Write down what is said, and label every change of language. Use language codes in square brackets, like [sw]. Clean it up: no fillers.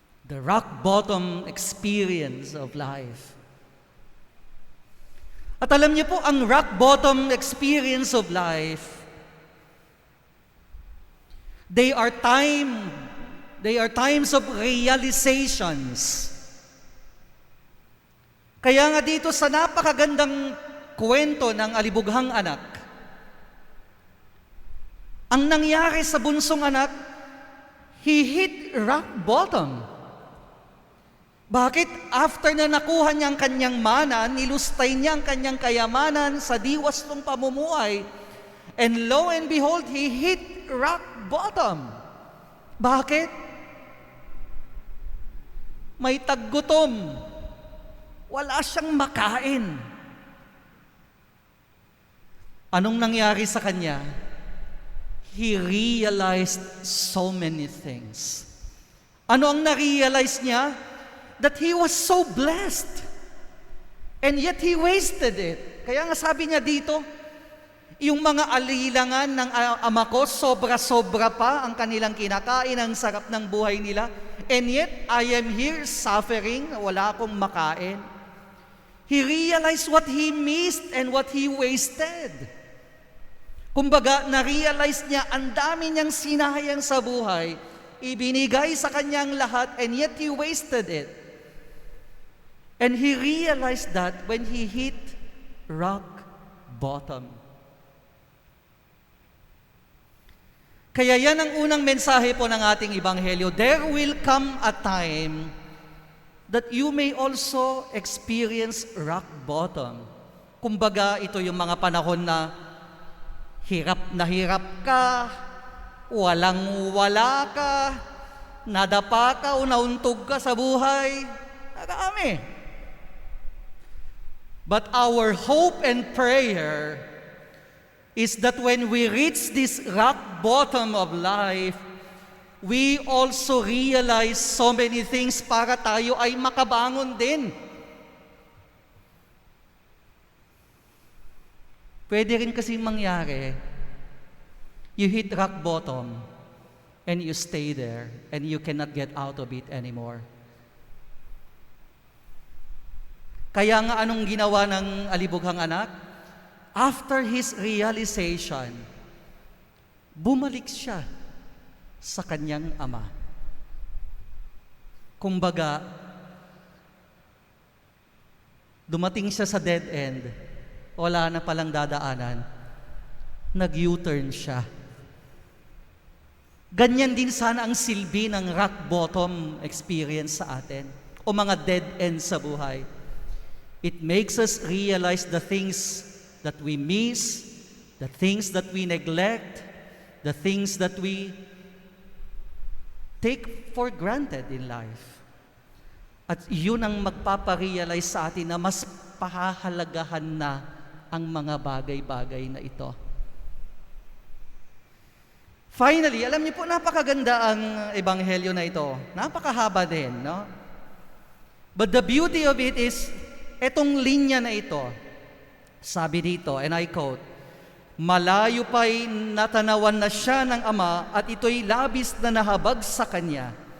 [en] The rock bottom experience of life. [tl] At alam niyo po, ang [en] rock bottom experience of life, they are times of realizations. [tl] Kaya nga dito sa napakagandang kwento ng alibughang anak, ang nangyari sa bunsong anak, [en] he hit rock bottom. [tl] Bakit? After na nakuha niya ang kanyang mana, nilustay niya ang kanyang kayamanan sa diwas ng pamumuhay, [en] and lo and behold, he hit rock bottom. [tl] Bakit? May taggutom. Wala siyang makain. Anong nangyari sa kanya? [en] He realized so many things. [tl] Ano ang na-realize niya? [en] That he was so blessed. And yet he wasted it. [tl] Kaya nga sabi niya dito, Yung mga alilangan ng ama ko, sobra-sobra pa ang kanilang kinakain, ang sarap ng buhay nila. [en] And yet, I am here suffering, [tl] wala akong makain. [en] He realized what he missed and what he wasted. [tl] Kumbaga, na-realize niya, ang dami niyang sinayang sa buhay, ibinigay sa kanyang lahat, [en] and yet he wasted it. And he realized that when he hit rock bottom. [tl] Kaya yan ang unang mensahe po ng ating Ebanghelyo. [en] There will come a time that you may also experience rock bottom. [tl] Kumbaga, ito yung mga panahon na hirap ka, walang-wala ka, nadapa ka o nauntog ka sa buhay. Marami. [en] But our hope and prayer is that when we reach this rock bottom of life, we also realize so many things [tl] para tayo ay makabangon din. Pwede rin kasi mangyari, [en] you hit rock bottom and you stay there and you cannot get out of it anymore. [tl] Kaya nga anong ginawa ng alibughang anak? [en] After his realization, [tl] bumalik siya sa kanyang ama. Kumbaga, dumating siya sa dead end, wala na palang dadaanan, nag-U-turn siya. Ganyan din sana ang silbi ng rock bottom experience sa atin, o mga dead end sa buhay. [en] It makes us realize the things that we miss, the things that we neglect, the things that we take for granted in life. [tl] At yun ang magpaparealize sa atin na mas pahahalagahan na ang mga bagay-bagay na ito. Finally, alam niyo po, napakaganda ang ebanghelyo na ito. Napakahaba din, no? [en] But the beauty of it is, [tl] etong linya na ito, sabi dito, [en] and I quote, [tl] "Malayo pa'y natanawan na siya ng ama at ito'y labis na nahabag sa kanya.